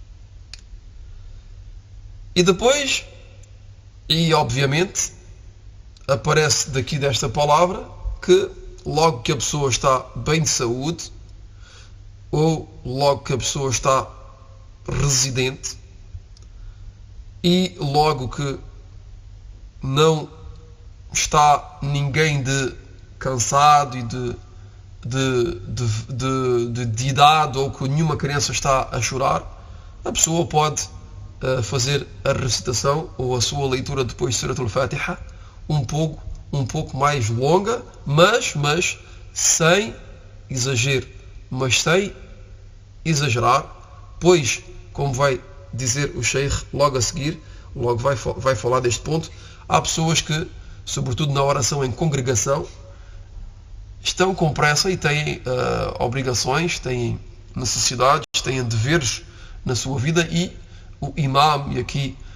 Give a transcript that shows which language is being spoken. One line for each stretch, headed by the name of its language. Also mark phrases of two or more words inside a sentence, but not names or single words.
Portuguese: E depois, e obviamente, aparece daqui desta palavra que logo que a pessoa está bem de saúde, ou logo que a pessoa está residente, e logo que não está ninguém de cansado e de idade, ou que nenhuma criança está a chorar, a pessoa pode fazer a recitação ou a sua leitura depois de Surat al-Fatiha um pouco mais longa, mas sem exagero, mas sem exagerar, pois, como vai dizer o Sheikh logo a seguir, logo vai falar deste ponto, há pessoas que, sobretudo na oração em congregação, estão com pressa e têm obrigações, têm necessidades, têm deveres na sua vida, e o imam, e aqui